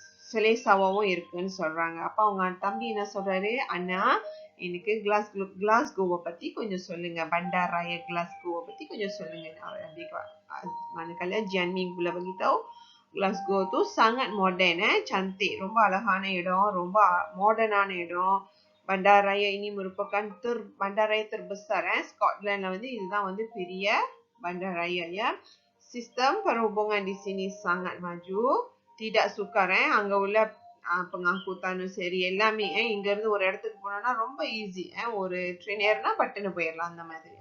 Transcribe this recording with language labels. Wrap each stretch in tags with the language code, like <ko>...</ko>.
<ta>செலேசாவும் இருக்குன்னு சொல்றாங்க. அப்ப அவங்க தம்பி என்ன சொல்றாரு? அண்ணா, எனக்கு கிளாஸ்கோவை பத்தி கொஞ்சம் சொல்லுங்க. bandaraya Glasgow பத்தி கொஞ்சம் சொல்லுங்க.</ta> <ms>Manakala Jian Ming pula beritahu Glasgow tu sangat moden, cantik,</ms> <ta>ரொம்ப அழகான இடம், ரொம்ப மாடர்னான இடம்,</ta> <ms>bandaraya ini merupakan bandaraya terbesar. Scotland lah</ms> <ta>இதுதான் பெரிய</ta> <ms>bandaraya ya. Sistem perhubungan di sini sangat maju. Tidak sukar</ms> <ta>அங்க உள்ள pengangkutan சரி எல்லாமே இங்க இருந்து ஒரு இடத்துக்கு போனோம்னா ரொம்ப ஈஸி ஒரு ட்ரெயின் ஏறினா பட்டுன்னு போயிடலாம் அந்த மாதிரி.</ta>